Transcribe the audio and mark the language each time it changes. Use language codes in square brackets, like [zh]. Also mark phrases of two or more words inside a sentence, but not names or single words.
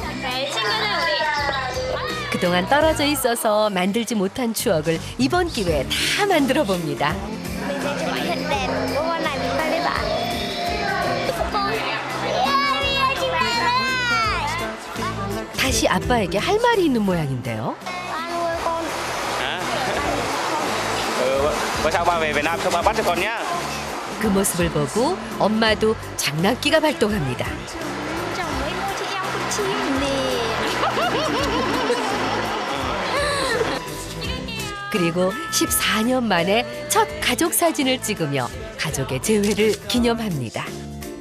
[ko] 그동안 떨어져 있어서 만들지 못한 추억을 이번 기회에 다 만들어 봅니다. 다시 아빠에게 할 말이 있는 모양인데요. [vi] Bữa sau ba về Việt Nam xong ba bắt cho con nhá. [ko] 그 모습을 보고 엄마도 장난기가 발동합니다. 그리고 14년 만에 첫 가족 사진을 찍으며 가족의 재회를 기념합니다.